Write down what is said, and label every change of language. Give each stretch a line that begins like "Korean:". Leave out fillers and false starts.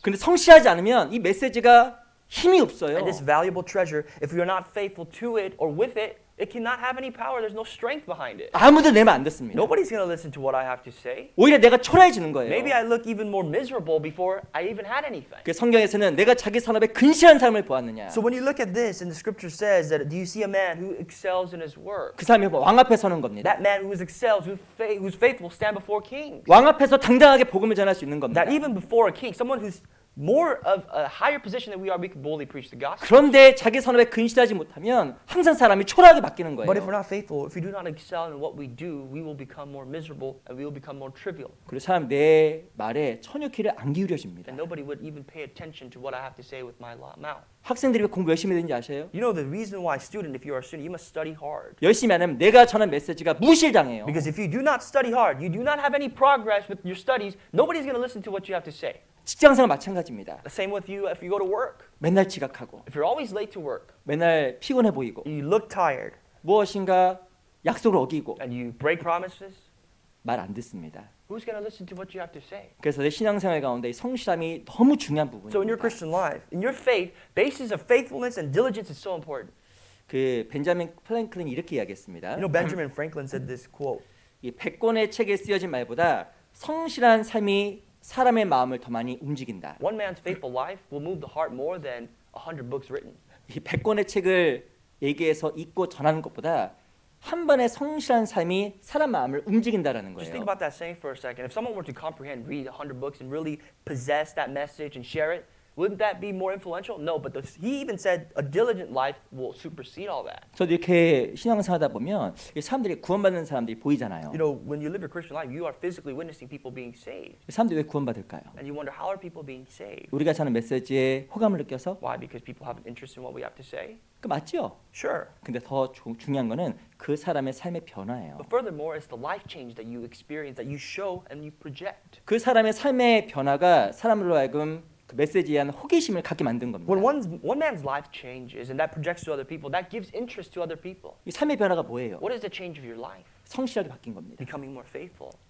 Korean: 근데 성실하지 않으면 이 메시지가 힘이 없어요.
English: And this valuable treasure, if we are not faithful to it or with it, it cannot have any power. There's no strength behind it.
Korean: 아무도 내 말 안 듣습니다.
English: Nobody's going to listen to what I have to say.
Korean: 오히려 내가 초라해지는 거예요.
English: Maybe I look even more miserable before I even had anything.
Korean: 그 성경에서는 내가 자기 산업에 근실한 삶을 보았느냐.
English: So when you look at this, and the scripture says that, do you see a man who excels in his work?
Korean: 그 사람이 왕 앞에 서는 겁니다.
English: That man who excels, who's faithful, stand before kings.
Korean: 왕 앞에서 당당하게 복음을 전할 수 있는 겁니다.
English: That even before a king, someone who's more of a higher position than we are, we can boldly preach the gospel.
Korean: 그런데 자기 산업에 근실하지 못하면 항상 사람이 초라하게 바뀌는
English: But if we're
Korean: 거예요.
English: not faithful, if we do not excel in what we do, we will become more miserable and we will become more trivial.
Korean: 그리고 사람 내 말에 천유키를 안 기울여집니다.
English: And nobody would even pay attention to what I have to say with my mouth.
Korean: 학생들이 왜 공부 열심히 되는지 아세요?
English: You know the reason why, student, if you are a student, you must study hard.
Korean: 열심히 안 하면 내가 전한 메시지가 무실당해요.
English: Because if you do not study hard, you do not have any progress with your studies, nobody's going to listen to what you have to say.
Korean: 직장생활 마찬가지입니다.
English: The same with you if you go to work.
Korean: 맨날 지각하고
English: If you're always late to work,
Korean: 맨날 피곤해 보이고
English: you look tired,
Korean: 무엇인가 약속을 어기고
English: and you break promises,
Korean: 말 안 듣습니다.
English: who's going to listen to what you have to say?
Korean: 그래서 내 신앙생활 가운데 이 성실함이 너무 중요한
English: So in your
Korean: 부분입니다.
English: Christian life, in your faith, basis of faithfulness and diligence is so important.
Korean: 그 벤자민 프랭클린이 이렇게 이야기했습니다.
English: You know, Benjamin Franklin said this quote.
Korean: 이 100권의 책에 쓰여진 말보다 성실한 삶이 사람의 마음을 더 많이 움직인다.
English: One man's faithful life will move the heart more than 100 books written.
Korean: 이 100권의 책을 얘기해서 읽고 전하는 것보다 한 번의 성실한 삶이 사람 마음을 움직인다라는
English: Just
Korean: 거예요.
English: think about that saying for a second. If someone were to comprehend, read 100 books and really possess that message and share it, wouldn't that be more influential? No, but he even said a diligent life will supersede all that.
Korean: 저도 이렇게 신앙생활하다 보면 이 사람들이 구원받는 사람들이 보이잖아요.
English: You know, when you live your Christian life, you are physically witnessing people being saved.
Korean: 사람들이 왜 구원받을까요?
English: And you wonder, how are people being saved?
Korean: 우리가 전하는 메시지에 호감을 느껴서
English: Why? Because people have an interest in what we have to say?
Korean: 그 맞죠?
English: Sure.
Korean: 근데 더 중요한 거는 그 사람의 삶의 변화예요.
English: But furthermore, it's the life change that you experience, that you show and you project.
Korean: 그 사람의 삶의 변화가 사람으로 하여금 그 메시지에 대한 호기심을 갖게 만든 겁니다.
English: When one man's life changes and that projects to other people, that gives interest to other people.
Korean: 이 삶의 변화가 뭐예요?
English: What is the change of your life?
Korean: 성실하게 바뀐 겁니다.
English: Becoming more faithful.